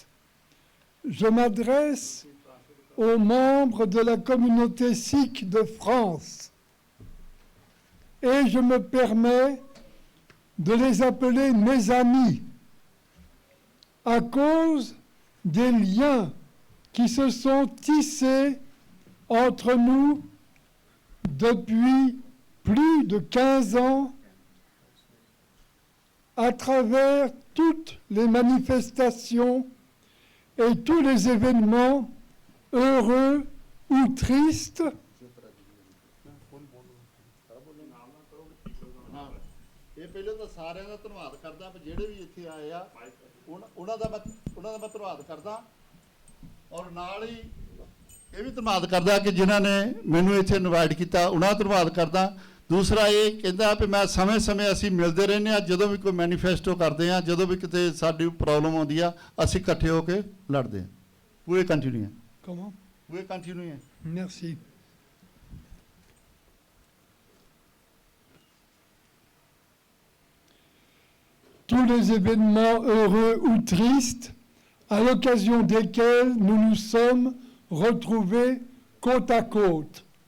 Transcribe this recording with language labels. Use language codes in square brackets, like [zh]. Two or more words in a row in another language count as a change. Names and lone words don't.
[fr] je m'adresse aux membres de la communauté sikh de France et je me permets de les appeler mes amis à cause des liens qui se sont tissés entre nous depuis plus de 15 ans à travers toutes les manifestations et tous les événements heureux ou tristes [pa] ਔਰ ਨਾਲ ਹੀ ਇਹ ਵੀ ਧੰਨਵਾਦ ਕਰਦਾ ਕਿ ਜਿਨ੍ਹਾਂ ਨੇ ਮੈਨੂੰ ਇੱਥੇ ਇਨਵਾਈਟ ਕੀਤਾ ਉਹਨਾਂ ਦਾ ਧੰਨਵਾਦ ਕਰਦਾ। ਦੂਸਰਾ ਇਹ ਕਹਿੰਦਾ ਕਿ ਮੈਂ ਸਮੇਂ-ਸਮੇਂ ਅਸੀਂ ਮਿਲਦੇ ਰਹਿੰਦੇ ਹਾਂ, ਜਦੋਂ ਵੀ ਕੋਈ ਮੈਨੀਫੈਸਟੋ ਕਰਦੇ ਹਾਂ, ਜਦੋਂ ਵੀ ਕਿਤੇ ਸਾਡੀ ਪ੍ਰੋਬਲਮ ਆਉਂਦੀ ਆ ਅਸੀਂ ਇਕੱਠੇ ਹੋ ਕੇ ਲੜਦੇ ਹਾਂ। ਪੂਰੇ ਕੰਟੀਨਿਊ ਹੈ। [fr] Comment? [pa] ਪੂਰੇ ਕੰਟੀਨਿਊ ਹੈ। [fr] Merci. Tous les événements heureux ou tristes à l'occasion desquels nous nous sommes retrouvés côte à côte.